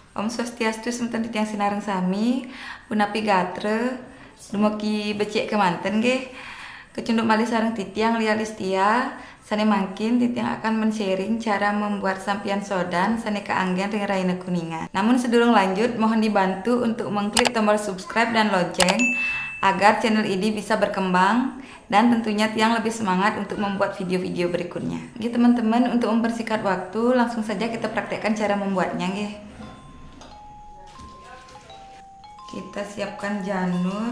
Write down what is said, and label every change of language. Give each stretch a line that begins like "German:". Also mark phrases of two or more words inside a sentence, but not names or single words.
Balinese: Om Swastiastu semeton titiang sinareng sami, punapi gatre, dumugi becek kemanten nggih. Kecunduk malih sareng titiang Lia Listia, sane mangkin titiang
Indonesian: akan men-sharing cara membuat
Balinese: sampian sodan sane kaanggen ring Raina Kuningan.
Indonesian: Namun sebelum lanjut, mohon dibantu untuk mengklik tombol subscribe dan lonceng agar channel ini bisa berkembang dan tentunya tiang lebih semangat untuk membuat video-video berikutnya. Gitu teman-teman, untuk mempersingkat waktu, langsung saja kita praktekkan cara membuatnya nggih. Kita siapkan janur.